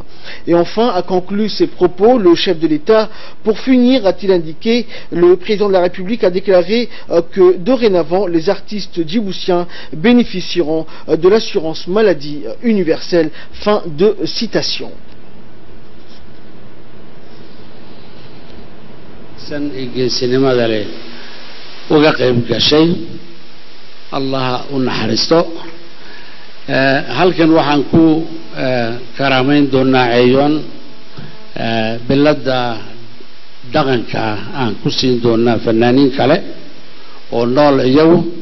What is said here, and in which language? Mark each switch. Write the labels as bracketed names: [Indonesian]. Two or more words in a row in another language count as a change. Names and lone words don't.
[French] Et enfin, a conclu ses propos le chef de l'État. Pour finir, a-t-il indiqué, le président de la République a déclaré que dorénavant, les artistes djiboutiens bénéficieront de l'assurance maladie universelle. Fin de citation. [Somali] geesinimada leh uga qayb gashay allah u naxariisto halkan waxaan ku karaameyn doonaa ceeyoon bilada dhaqanka aan ku siin doonaa fanaaniin kale oo nool iyagu